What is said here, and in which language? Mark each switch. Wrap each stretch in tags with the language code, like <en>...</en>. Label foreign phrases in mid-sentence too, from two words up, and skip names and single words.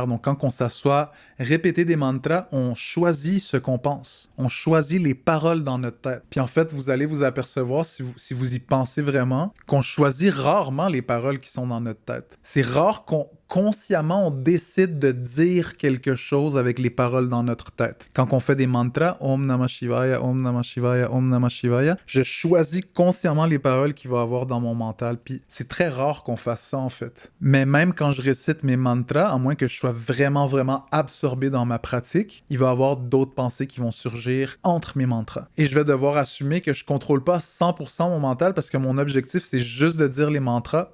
<fr>Donc, quand on s'assoit, répéter des mantras, on choisit ce qu'on pense. On choisit les paroles dans notre tête. Puis en fait, vous allez vous apercevoir, si vous y pensez vraiment, qu'on choisit rarement les paroles qui sont dans notre tête. C'est rare consciemment, on décide de dire quelque chose avec les paroles dans notre tête. Quand on fait des mantras,</fr> <sa>ॐ नमः शिवाय, ॐ नमः शिवाय, ॐ नमः शिवाय,</sa> <fr>je choisis consciemment les paroles qu'il va y avoir dans mon mental. Puis c'est très rare qu'on fasse ça, en fait. Mais même quand je récite mes mantras, à moins que je sois vraiment, vraiment absorbé dans ma pratique, il va y avoir d'autres pensées qui vont surgir entre mes mantras. Et je vais devoir assumer que je contrôle pas 100% mon mental parce que mon objectif, c'est juste de dire les mantras.</fr>